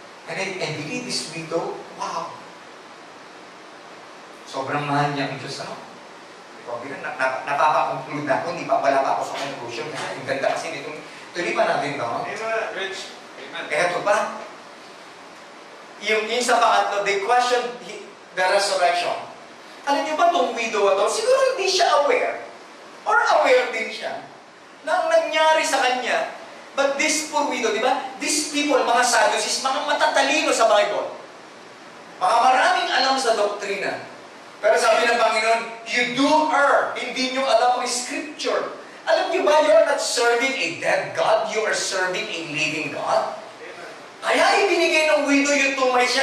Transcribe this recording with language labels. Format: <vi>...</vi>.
<en>And I believe this widow, wow.</en> <tl>Sobrang mahal niya ang Diyos, ano? Napapakonclude na ako, wala pa ako sa conclusion. Ang ganda kasi nito. Tuloy pa natin, no?</tl> <en>Rich. Amen.</en> <tl>Kaya ito pa. Yung sa pangatlo,</tl> <en>they questioned the resurrection.</en> <tl>Alam niyo ba itong widow ito? Siguro hindi siya aware. Or aware din siya. Na ang nangyari sa kanya.</tl> <en>But this poor widow,</en> <tl>di ba?</tl> <en>These people,</en> <tl>mga Sadducees, mga matatalino sa Bible. Mga maraming alam sa doktrina. Pero sabi ng Panginoon,</tl> <en>you do err.</en> <tl>Hindi nyo alam ang Scripture. Alam niyo ba,</tl> <en>you're not serving a dead God. You are serving a living God.</en> <tl>Kaya ibinigay ng widow yung tumay siya.</tl>